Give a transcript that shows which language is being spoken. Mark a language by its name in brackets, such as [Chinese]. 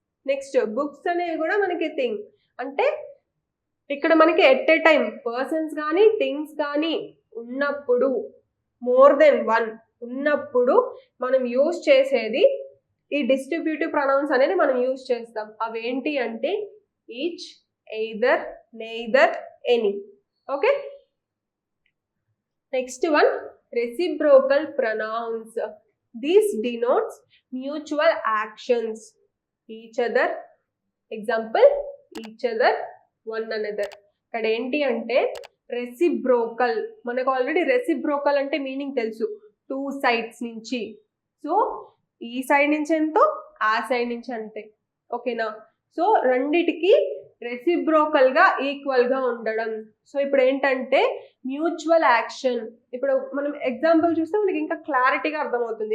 [Telugu] Next books అనేవి కూడా మనకి థింగ్. అంటే ఇక్కడ మనకి ఎట్ ఏ టైం పర్సన్స్ కానీ థింగ్స్ కానీ ఉన్నప్పుడు, మోర్ దెన్ 1 ఉన్నప్పుడు మనం యూజ్ చేసేది ఈ డిస్ట్రిబ్యూటివ్ ప్రొనౌన్స్ అనేది మనం యూజ్ చేస్తాం. అవేంటి అంటే each, either, neither, any. Okay, next one reciprocal pronouns. [English] This denotes mutual actions. Each other, example each other, one another. [Telugu] ఇక్కడ ఏంటి అంటే రెసిప్రోకల్. మనకు ఆల్రెడీ రెసిప్రోకల్ అంటే మీనింగ్ తెలుసు, 2 sides నుంచి. సో ఈ సైడ్ నుంచి ఎంతో ఆ సైడ్ నుంచి అంతే. ఓకేనా? సో రెండిటికి రెసిప్రోకల్ గా ఈక్వల్ గా ఉండడం. సో ఇప్పుడు ఏంటంటే మ్యూచువల్ యాక్షన్. ఇప్పుడు మనం ఎగ్జాంపుల్ చూస్తే మనకి ఇంకా క్లారిటీగా అర్థమవుతుంది.